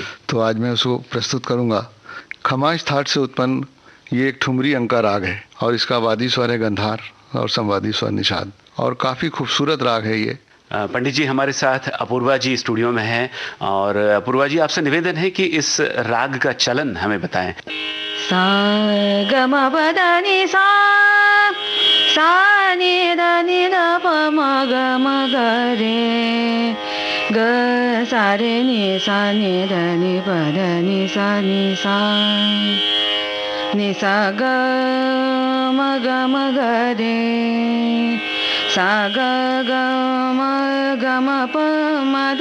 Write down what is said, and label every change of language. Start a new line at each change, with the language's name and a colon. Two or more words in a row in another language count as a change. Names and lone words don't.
Hindi: तो आज मैं उसको प्रस्तुत करूँगा। खमाइश थाट से उत्पन्न ये एक ठुमरी अंका राग है और इसका वादी स्वर है गंधार और संवादी स्वर निषाद और काफ़ी खूबसूरत राग है ये। पंडित जी, हमारे साथ अपूर्वा जी स्टूडियो में हैं और अपूर्वा जी, आपसे निवेदन है कि इस राग का चलन हमें बताएं। सा ग म प द नि सा, सा नि द नि द प म ग म ग रे, ग सा रे नि सा नि द नि प द नि सा नि सा, नि सा ग म ग रे, सा ग ग म प म द